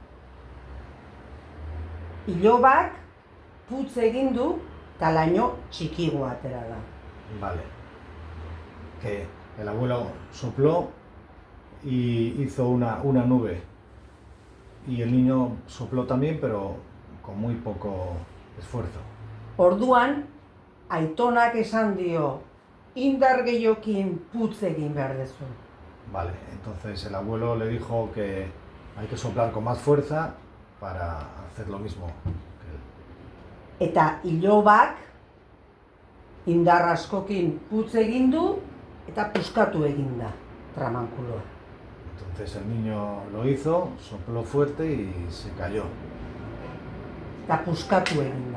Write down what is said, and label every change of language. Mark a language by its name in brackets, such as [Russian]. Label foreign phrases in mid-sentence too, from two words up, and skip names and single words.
[Basque] Ilobak putz egin du eta laino txikigo atera da. [Spanish] Vale. Que el abuelo sopló y hizo una nube. Y el niño sopló también, pero con muy poco esfuerzo. [Basque] Orduan, Aitonak esan dio, indar gehiokin putz egin behar dezu. [Spanish] Vale, entonces el abuelo le dijo que hay que soplar con más fuerza para hacer lo mismo que él. [Basque] Eta ilobak indar askokin putz egin du eta puskatu egin da tramankuloa. [Spanish] Entonces el niño lo hizo, sopló fuerte y se cayó. [Basque] Eta puskatu egin da.